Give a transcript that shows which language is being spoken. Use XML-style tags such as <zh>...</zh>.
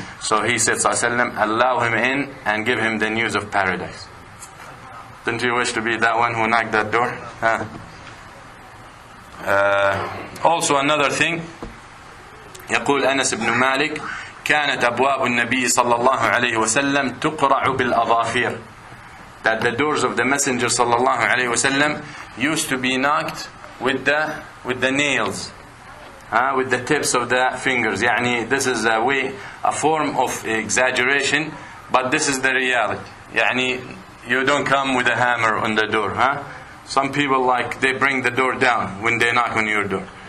<en>So he said صلى الله عليه وسلم, allow him in and give him the news of paradise. Didn't you wish to be that one who knocked that door? Huh? Also another thing,</en> <ar>يقول أنس بن مالك كانت أبواب النبي صلى الله عليه وسلم تقرع بالأظافير.</ar> <en>That the doors of the Messenger صلى الله عليه وسلم used to be knocked with the nails, with the tips of the fingers. يعني this is a form of exaggeration, but this is the reality. يعني you don't come with a hammer on the door. Some people they bring the door down when they knock on your door.</en>